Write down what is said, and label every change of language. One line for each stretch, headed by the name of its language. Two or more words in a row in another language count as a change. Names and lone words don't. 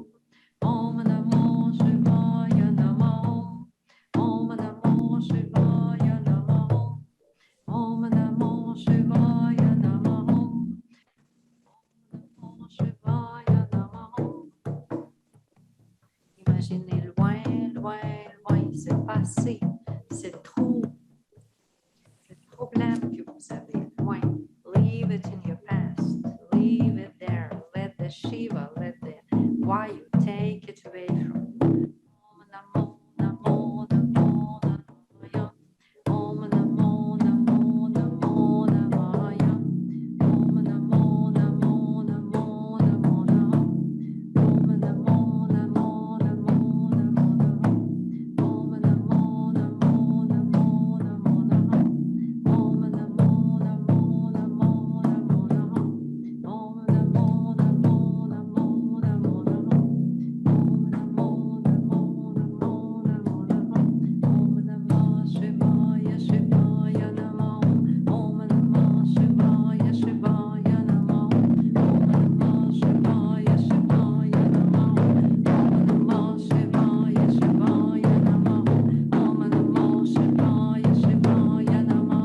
Sanskrit: Om Namo Shivaya Namo. Om Namo Shivaya Namo. Om Namo Shivaya Namo. Om Namo Shivaya Namo.
French: passé, c'est trop problème que vous avez. Oui.
English: Leave it in your past. Leave it there. Let the Shiva, let the Vayu take it away from you.
Sanskrit: Om Namo Namo Namo Namaya. Om Namo Namo Namo Namaya. Om Namo Namo Namo Namo Namo. Om Namo Namo Namo Namo Namo. Om Namo Namo Namo Namo Namo. Om Namo Namo Namo Namo Namo. Om Namo Namo Namo Namo Namo. Om Namo Namo Namo Namo Namo. Om Namah Shivaya Shivaya Namo. Om Namah Shivaya Shivaya Namo. Om Namah Shivaya Shivaya Namo. Om Namah Shivaya Shivaya Namo. Om Namah Shivaya Shivaya Namo.